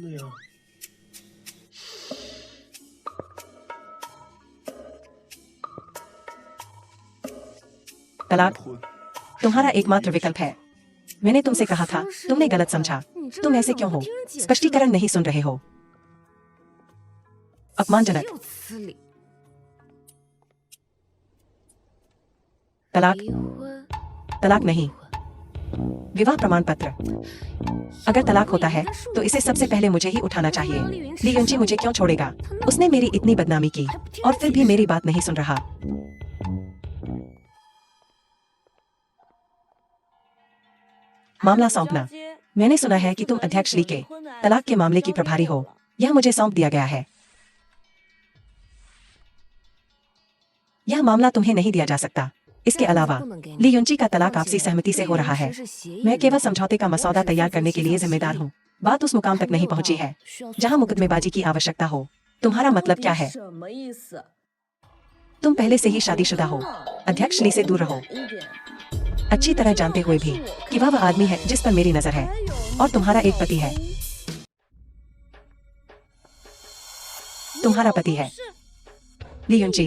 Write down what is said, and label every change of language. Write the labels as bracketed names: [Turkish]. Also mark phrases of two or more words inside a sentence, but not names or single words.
[Hindi] तलाक तुम्हारा एकमात्र विकल्प है। मैंने तुमसे कहा था, तुमने गलत समझा। तुम ऐसे क्यों हो? स्पष्टीकरण नहीं सुन रहे हो। अपमानजनक। 又呲理。 तलाक, [Chinese] 离婚。 [Hindi] तलाक नहीं, विवाह प्रमाण पत्र। अगर तलाक होता है तो इसे सबसे पहले मुझे ही उठाना चाहिए। ली युंची मुझे क्यों छोड़ेगा? उसने मेरी इतनी बदनामी की और फिर भी मेरी बात नहीं सुन रहा। मामला सौंपना। मैंने सुना है कि तुम अध्यक्ष ली के तलाक के मामले की प्रभारी हो। यह मुझे सौंप दिया गया है। यह मामला तुम्हें नहीं दिया जा सकता। इसके अलावा ली युंची का तलाक आपसी सहमति से हो रहा है। मैं केवल समझौते का मसौदा तैयार करने के लिए जिम्मेदार हूँ। बात उस मुकाम तक नहीं पहुँची है जहाँ मुकदमेबाजी की आवश्यकता हो। तुम्हारा मतलब क्या है? [Chinese] 什么意思？ [Hindi] तुम पहले से ही शादीशुदा हो। अध्यक्ष ली से दूर रहो। [Chinese] 一点。 [Hindi] अच्छी तरह जानते हुए भी कि वह आदमी है जिस पर मेरी नजर है और तुम्हारा एक पति है। तुम्हारा पति है ली युंची।